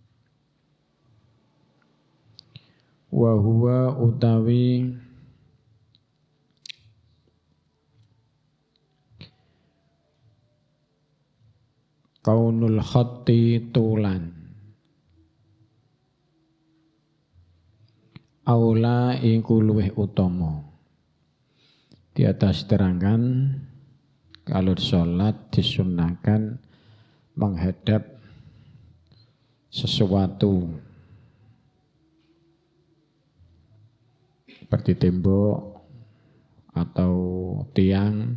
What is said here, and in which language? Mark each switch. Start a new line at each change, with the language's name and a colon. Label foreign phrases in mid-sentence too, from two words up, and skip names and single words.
Arabic: وهو utawi كون الخط طولا أولى
Javanese: iku luweh utama.
Indonesian: Di atas terangkan kalau sholat disunahkan menghadap sesuatu seperti tembok atau tiang.